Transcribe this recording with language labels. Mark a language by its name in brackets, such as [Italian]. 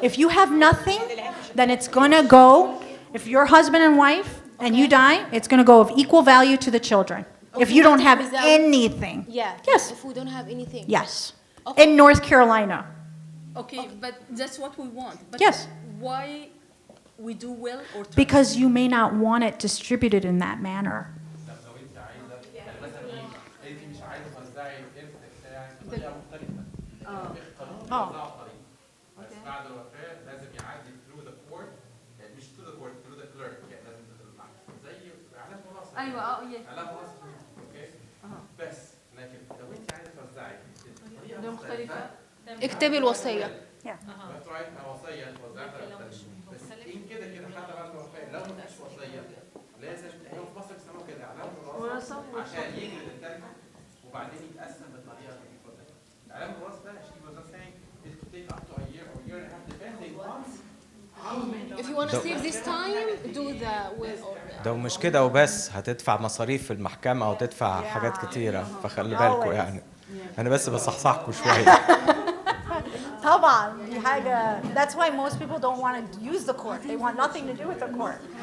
[English] If you have nothing, then it's gonna go, if you're husband and wife and you die, it's gonna go of equal value to the children. If you don't have Without- anything. Yeah. Yes. If we don't have anything. Yes. Okay. In North Carolina. Okay, but that's what we want. But Yes. why we do will or trust? Because you may not want it distributed in that manner. [Arabic] طب لو انت عايزه يعني مثلا ايه انت مش عايزه توزعي الارث بتاعك بطريقه مختلفه. قانون بيوزعه بطريقه. بس بعد الوفاه لازم يعدي [English] through the court [Arabic] يعني مش [English] through the court through the clerk [Arabic] يعني لازم زي اعلان وراثه. ايوه اعلان وراثه اوكي؟ بس لكن لو انت عايزه توزعي بطريقه مختلفه اكتبي الوصية. بتراعي وصيه توزعها بس ان كده حتى بعد الوفاه لو ما فيش وصيه لازم هو في مصر بيسموه كده اعلان وراثه عشان يجري التركه وبعدين يتقسم بالطريقه اللي بيفضل. اعلان الوراثه ده [English] she was just saying it could take up to a year or year and a half depending on If you want to save this time, do the will or [Arabic] ده مش كده وبس، هتدفع مصاريف في المحكمة وتدفع حاجات كتيرة، فخلي بالكوا يعني. أنا بس بصحصحكوا شوية. طبعا دي حاجة. [English] That's why most people don't want to use the court. They want nothing to do with the court.